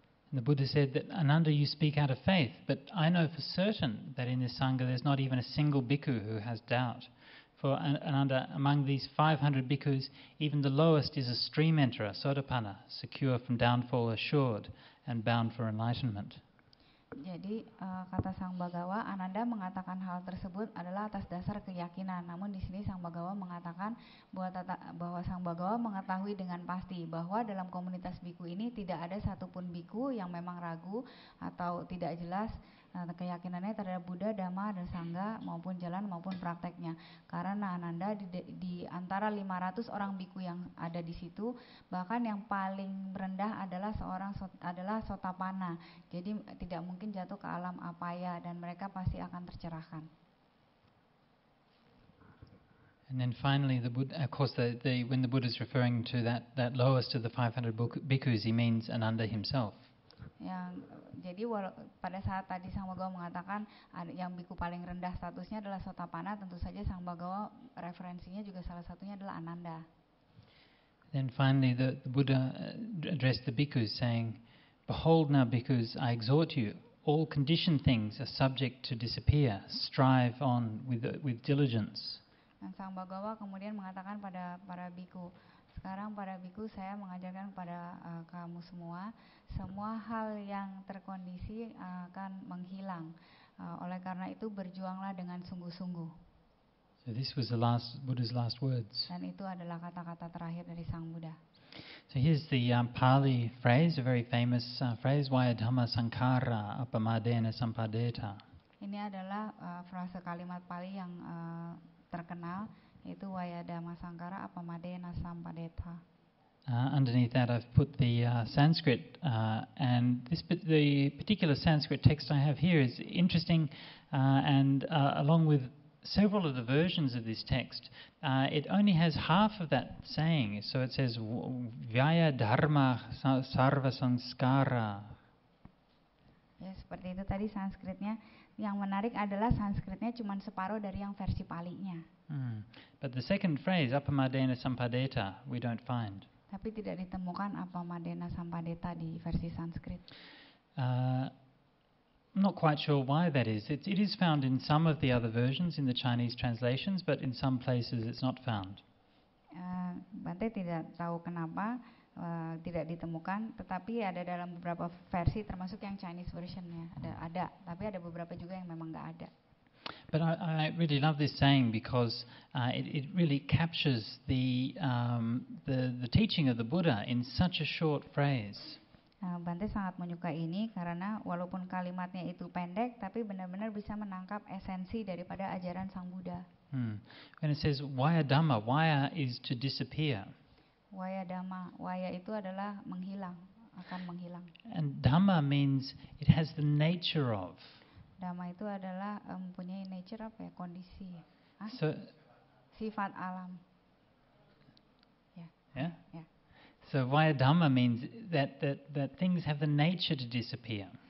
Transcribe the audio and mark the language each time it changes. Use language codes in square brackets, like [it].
[en] And the Buddha said that, Ananda, you speak out of faith, but I know for certain that in this Sangha there's not even a single bhikkhu who has doubt. For Ananda, among these 500 bhikkhus, even the lowest is a stream enterer, Sotapanna, secure from downfall, assured, and bound for enlightenment. [id] Jadi kata Sang Bhagawa, Ananda mengatakan hal tersebut adalah atas dasar keyakinan. Namun di sini Sang Bhagawa mengatakan bahwa Sang Bhagawa mengetahui dengan pasti bahwa dalam komunitas biku ini tidak ada satupun biku yang memang ragu atau tidak jelas keyakinannya terhadap Buddha, Dhamma, dan Sangha maupun jalan maupun prakteknya. Karena Ananda di antara 500 orang biku yang ada di situ, bahkan yang paling rendah adalah Sotapanna. Jadi tidak mungkin jatuh ke alam apaya dan mereka pasti akan tercerahkan. [en] And then finally, the Buddha, of course, when the Buddha is referring to that lowest of the 500 bhikkhus, he means Ananda himself. [id] Jadi pada saat tadi Sang Bhagawa mengatakan yang biku paling rendah statusnya adalah Sotapanna, tentu saja Sang Bhagawa referensinya juga salah satunya adalah Ananda. [en] Then finally the Buddha addressed the bhikkhus saying, behold now bhikkhus, I exhort you, all conditioned things are subject to disappear, strive on with diligence. [id] Dan Sang Bhagawa kemudian mengatakan pada para biku, sekarang para biku saya mengajarkan kepada kamu semua hal yang terkondisi akan menghilang. Oleh karena itu berjuanglah dengan sungguh-sungguh. [en] So this was the Buddha's last words. [id] Dan itu adalah kata-kata terakhir dari Sang Buddha. [en] So here's the Pali phrase, a very famous phrase, [pi] Vaya Dhamma Sankara Apamadena Sampadeta. [id] Ini adalah frase kalimat Pali yang terkenal, yaitu [pi] Vaya Dhamma Sankara Apamadena Sampadeta. [en] Underneath that I've put the Sanskrit, and the particular Sanskrit text I have here is interesting, and along with several of the versions of this text, it only has half of that saying. So it says, [sa] Vyaya dharma sarva sanskara. [id] Ya, seperti itu tadi Sanskritnya. Yang menarik adalah Sanskritnya cuma separuh dari yang versi Palinya. [en] But the second phrase, [pi] apamadena sampadeta, [en] we don't find. [id] Tapi tidak ditemukan [pi] apamadena sampadeta [id] di versi Sanskrit. [en] I'm not quite sure why that is. It is found in some of the other versions in the Chinese translations, but in some places it's not found. [id] Bante tidak tahu kenapa tidak ditemukan, tetapi ada dalam beberapa versi, termasuk yang Chinese versionnya ada, tapi ada beberapa juga yang memang nggak ada. [en] But I really love this saying because it really captures the teaching of the Buddha in such a short phrase. [id] Bante sangat menyukai ini karena walaupun kalimatnya itu pendek, tapi benar-benar bisa menangkap esensi daripada ajaran Sang Buddha. [en] When it says Vaya Dhamma, Vaya is to disappear. [id] Waya Dhamma, Waya itu adalah menghilang, akan menghilang. [en] And Dhamma means it has the nature of. [id] Dhamma itu adalah mempunyai nature apa ya, kondisi, So, sifat alam. yeah? Ya. [en] So Vaya Dhamma means that things have the nature to disappear.